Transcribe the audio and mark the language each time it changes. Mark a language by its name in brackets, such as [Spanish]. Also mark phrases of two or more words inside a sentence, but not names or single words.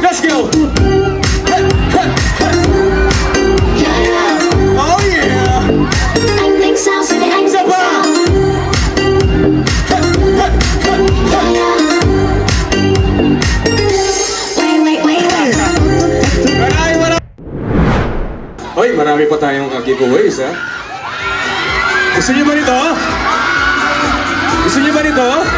[English] Let's go! Oh yeah! [Vietnamese] Anh tính sao giờ này anh [Filipino] Isa [Vietnamese] tính [Filipino] pa! [Vietnamese] sao? [English] Wait. [Filipino] Marami! Hoy, marami pa tayong giveaways, ha? Gusto niyo ba nito? Gusto niyo ba nito?